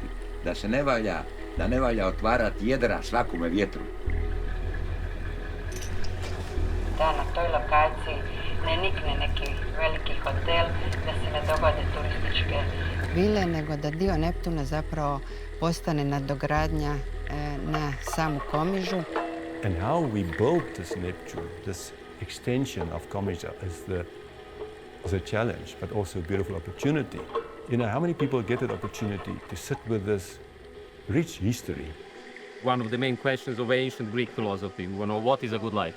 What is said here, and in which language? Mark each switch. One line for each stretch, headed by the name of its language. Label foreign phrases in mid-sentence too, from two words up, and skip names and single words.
Croatian: Da ne valja otvarati jedra svakome vjetru. Da na toj lokaciji ne nikne neki veliki hotel, da se ne dogode turističke vile, nego da dio Neptuna zapravo postane nadogradnja na samu Komižu.
English: And how we build this Neptune, this extension of Komiža is a challenge, but also a beautiful opportunity. You know, how many people get that opportunity to sit with this rich history? One of the main questions of ancient Greek philosophy, what is a good life?